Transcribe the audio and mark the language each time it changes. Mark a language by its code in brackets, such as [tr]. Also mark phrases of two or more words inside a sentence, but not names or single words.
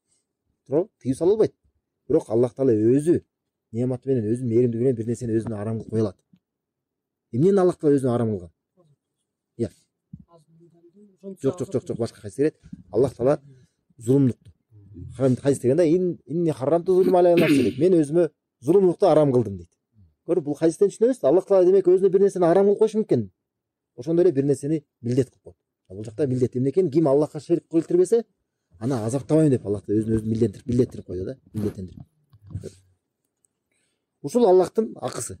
[ky] Туурабы? Тыюу сала албайт. Бирок Аллах Таала өзү нематы менен, өзүнүн мээримдүүлүгү менен бир нерсени өзүнө арам кылып кое алат. Эмнени Аллах Таала өзүнө арам кылган? Жок, башка кайсы керет. Аллах Таала зулумдукту. Кайсы дегенде [ar] إني حرمت الظلم على نفسي. [ky] Мен өзүмө зулумдукту арам кылдым дейт. Көрүп, бул кайсыдан түшүнөбүз? Аллах Таала демек өзүнө бир нерсени арам кылып койушу мүмкүн. Ошондой эле бир нерсени милдет кылып койду. Бул жакта милдет эмне экен? Ким Аллахка шерик келтирбесе, аны азаптабайм деп Аллах өзүн милдеттирип койду да, милдеттендирип. Ушул Аллахтын акысы.